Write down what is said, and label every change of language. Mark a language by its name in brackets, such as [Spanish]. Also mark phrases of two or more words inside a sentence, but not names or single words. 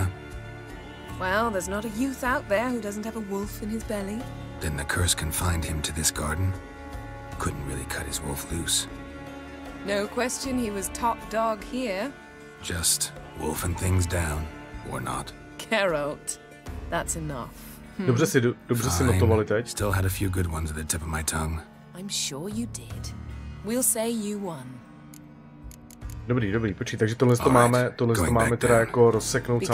[English] Well, there's not a youth out there who doesn't have a wolf in his belly. Then the curse confined him to this garden? Couldn't really cut his wolf loose. No question he was top dog here. Just wolfing things down, or not. Geralt, that's enough. [Czech] Dobře si notovali teď. [English] Still had a few good ones at the tip of my tongue. I'm sure you did. We'll say you won. [Czech] Dobrý, počkej, takže tohle to máme teda jako rozseknout sami.